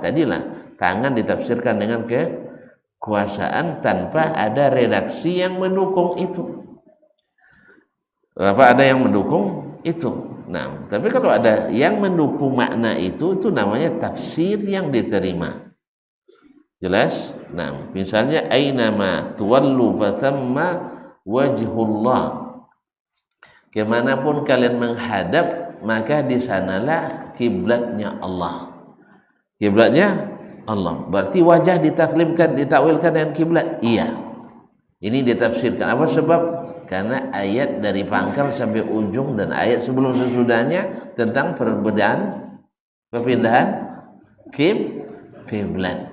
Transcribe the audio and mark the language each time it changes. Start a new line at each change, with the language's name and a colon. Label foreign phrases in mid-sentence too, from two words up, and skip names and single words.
Indonesian: Tadilah tangan ditafsirkan dengan kekuasaan tanpa ada redaksi yang mendukung itu. Ada yang mendukung itu. Nah, tapi kalau ada yang mendukung makna itu namanya tafsir yang diterima. Jelas? Nah, misalnya
Arabic: أينما تولوا فثم وجه الله.
Indonesian: Kemanapun kalian menghadap, maka di sanalah kiblatnya Allah. Kiblatnya Allah. Berarti wajah ditakwilkan dengan kiblat. Iya. Ini ditafsirkan. Apa sebab? Karena ayat dari pangkal sampai ujung dan ayat sebelum sesudahnya tentang perpindahan kiblat.